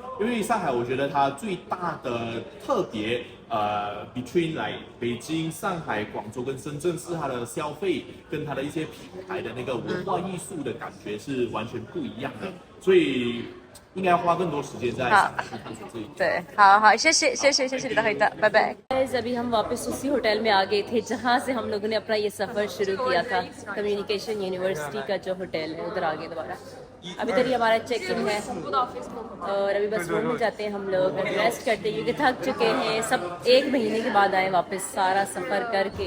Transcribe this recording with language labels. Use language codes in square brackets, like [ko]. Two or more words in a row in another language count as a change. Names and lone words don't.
[zh] 因为上海，我觉得它最大的特别between 来北京、上海、广州跟深圳是它的消费跟它的一些品牌的那个文化艺术的感觉是完全不一样的，所以应该要花更多时间在上海去探索这一点。对，好，谢谢你的回答，拜拜。 [hi] अभी हम वापस उसी होटल में आ गए थे जहाँ से हम लोगों ने अपना ये सफ़र शुरू किया था। [en] communication university [hi] का जो होटल है उधर आ गए दोबारा। अभी तक हमारा [en] check in [hi] है और अभी बस रूम में जाते हैं हम लोग, रेस्ट करते हैं क्योंकि थक चुके हैं। सब 1 महीने के बाद आए वापस सारा सफ़र करके।